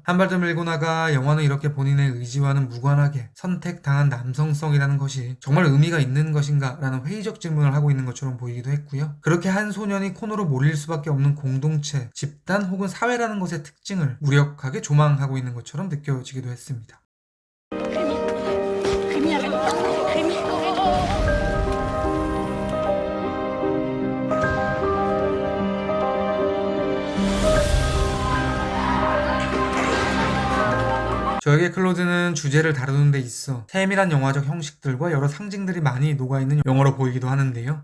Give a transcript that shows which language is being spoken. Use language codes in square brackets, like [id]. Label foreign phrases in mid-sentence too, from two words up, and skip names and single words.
[ko] 한 발 더 밀고 나가 영화는 이렇게 본인의 의지와는 무관하게 선택당한 남성성이라는 것이 정말 의미가 있는 것인가 라는 회의적 질문을 하고 있는 것처럼 보이기도 했고요. 그렇게 한 소년이 코너로 몰릴 수밖에 없는 공동체, 집단 혹은 사회라는 것의 특징을 무력하게 조망하고 있는 것처럼 느껴지기도 했습니다. [fr] Rémi, arrête. Rémi. [ko] 저에게 클로즈는 주제를 다루는 데 있어 세밀한 영화적 형식들과 여러 상징들이 많이 녹아있는 영화로 보이기도 하는데요.